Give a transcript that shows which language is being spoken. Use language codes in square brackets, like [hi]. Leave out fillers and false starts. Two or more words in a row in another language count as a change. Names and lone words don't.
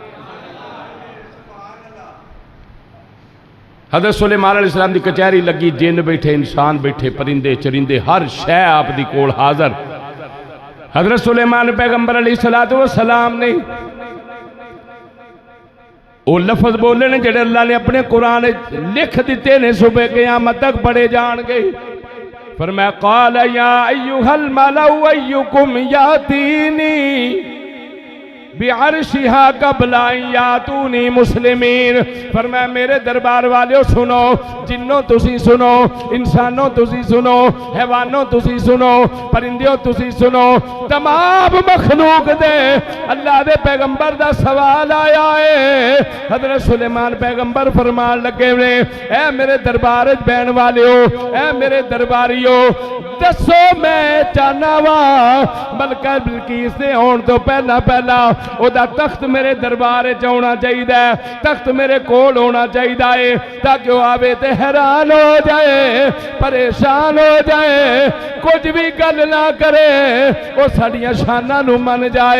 [pa] حضرت سلیمان علیہ السلام دی کچہری لگی، جن بیٹھے، انسان بیٹھے، پرندے چرندے، ہر شے آپ دی کول حاضر. حضرت سلیمان پیغمبر [ar] عليه الصلاة والسلام [pa] نے او لفظ بولے نے جیہڑے اللہ نے اپنے قرآن لکھ دتے نے، صبح قیامت تک پڑھے جانگے. [ar] فرمایا قال يا أيها الملأ أيكم يأتيني بعرشها قبل أن يأتوني مسلمين. [pa] فرمایا میرے دربار والو سنو، جِنّو تسی سنو، انسانو تسی سنو، حیوانو تسی سنو، پرندیو تسی سنو، تمام مخلوق دے اللہ دے پیغمبر دا سوال آیا اے. حضرت سلیمان پیغمبر فرمان لگے نے، اے میرے دربار چ بہن والیو، اے میرے درباریو، دسو میں چاہنا واں ملکہ بلقیس دے آؤن توں پہلاں پہلاں اوہدا تخت میرے دربار چ آنا چاہیدا، تخت میرے کول ہونا چاہیدا تاکہ او آوے تے حیران ہو جائے، پریشان ہو جائے، کجھ وی گل نہ کرے، او ساڈیاں شاناں نوں من جائے.